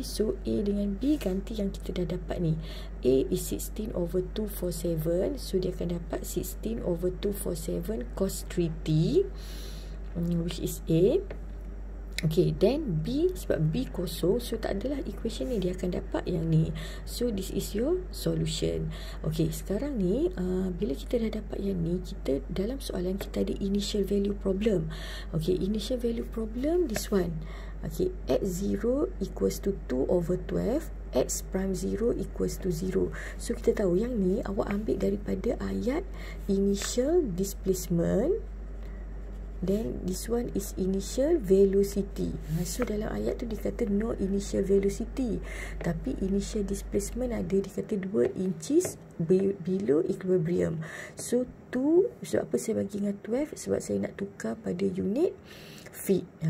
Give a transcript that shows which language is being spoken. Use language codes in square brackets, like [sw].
[ms] So A dengan B ganti yang kita dah dapat ni. [en] A is 16/247. So [ms] dia akan dapat [en] 16/247 cos 3t, which is A. [ms] Okay, then B, sebab B kosong, so tak adalah equation ni, dia akan dapat yang ni. [en] So this is your solution. [ms] Okay, sekarang ni bila kita dah dapat yang ni, kita dalam soalan kita ada initial value problem. [en] Okay, initial value problem, this one. Okay, x0 equals to 2 over 12, x prime 0 equals to 0. [ms] So kita tahu yang ni awak ambil daripada ayat initial displacement. [en] Then this one is initial velocity. [ms] So dalam ayat tu dikata no initial velocity, tapi initial displacement ada, dikata [en] 2 inches below equilibrium. [ms] So 2, sebab apa saya bagi dengan 12? Sebab saya nak tukar pada unit feet.